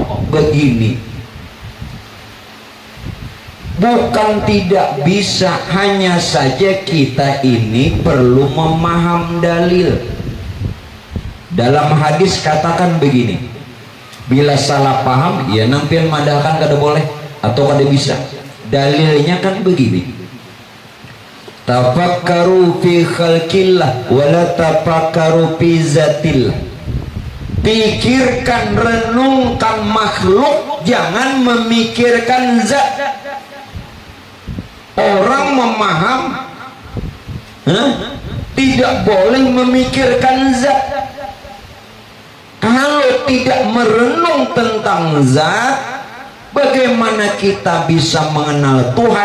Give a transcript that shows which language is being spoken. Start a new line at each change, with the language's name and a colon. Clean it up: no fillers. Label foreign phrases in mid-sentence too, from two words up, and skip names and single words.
Indonesian: Begini, bukan tidak bisa, hanya saja kita ini perlu memaham dalil. Dalam hadis katakan begini, Bila salah paham ya
Banjar: nampian madahkan kada boleh
Indonesian: atau kada bisa. Dalilnya kan begini,
Arabic: تفكروا في خلق الله ولا تفكروا في ذات الله.
Indonesian: Pikirkan, renungkan makhluk, jangan memikirkan zat. Orang memaham tidak boleh memikirkan zat. Kalau tidak merenung tentang zat, bagaimana kita bisa mengenal Tuhan?